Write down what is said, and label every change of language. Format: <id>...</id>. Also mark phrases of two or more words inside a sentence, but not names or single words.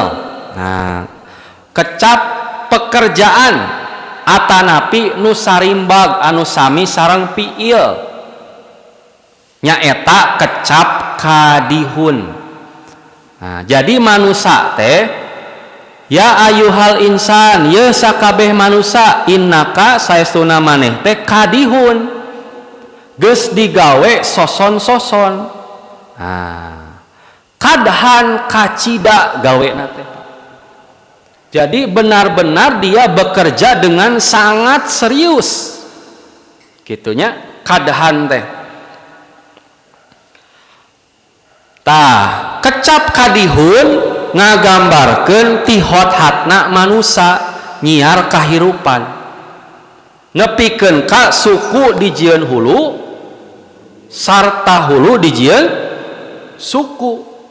<su>Nah, kecap pekerjaan atanapi nu sarimbag anu sami sareng fiil. Nyaeta kecap kadihun. Nah, jadi manusia teh</su> <ar>يا أيها الإنسان,</ar> <su>ya sakabeh manusia, innaka saestuna maneh teh kadihun geus digawe soson-soson. Nah, kadhan kacida gawena teh.</su> <id>Jadi benar-benar dia bekerja dengan sangat serius.</id> <su>Gitunya kadhan teh. Tah, kecap kadihun ngagambarkeun ti hot-hatna manusia nyiar kahirupan, nepikeun ka suku dijieun hulu sarta hulu dijieun suku.</su>